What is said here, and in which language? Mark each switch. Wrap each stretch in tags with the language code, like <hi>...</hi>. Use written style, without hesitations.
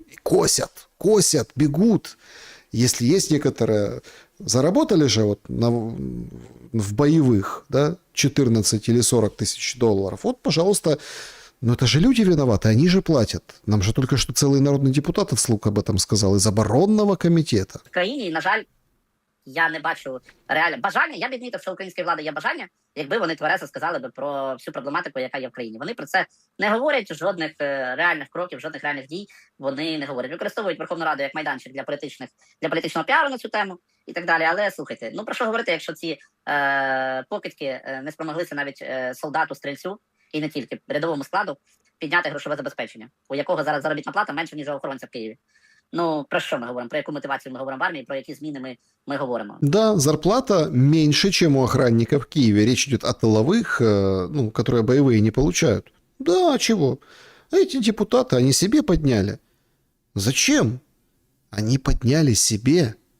<ru>И косят, бегут. Если есть некоторые... Заработали же вот в боевых, да, 14 или 40 тысяч долларов. Вот, пожалуйста. Но это же люди виноваты, они же платят. Нам же только что целый народный депутат вслух об этом сказал из оборонного комитета.</ru> <uk>В країні, на жаль, я не бачу реально бажання. Я б відмітив, що української влади є бажання, якби вони тверезо сказали би про всю проблематику, яка є в країні. Вони про це не говорять, жодних реальних кроків, жодних реальних дій вони не говорять. Використовують Верховну Раду як майданчик для політичного піару на цю тему і так далі. Але слухайте, ну про що говорити, якщо ці покидьки не спромоглися навіть солдату-стрільцю, і не тільки рядовому складу, підняти грошове забезпечення, у якого зараз заробітна плата менше, ніж у охоронця в Києві. Ну, про що ми говоримо? Про яку мотивацію ми говоримо в армії, про які зміни ми говоримо?</uk> <ru>Да, зарплата меньше, чем у охранника в Киеве. Речь идет о тыловых, ну, которые боевые не получают. Да, а чего? А эти депутаты, они себе подняли. Зачем? Они подняли себе</ru>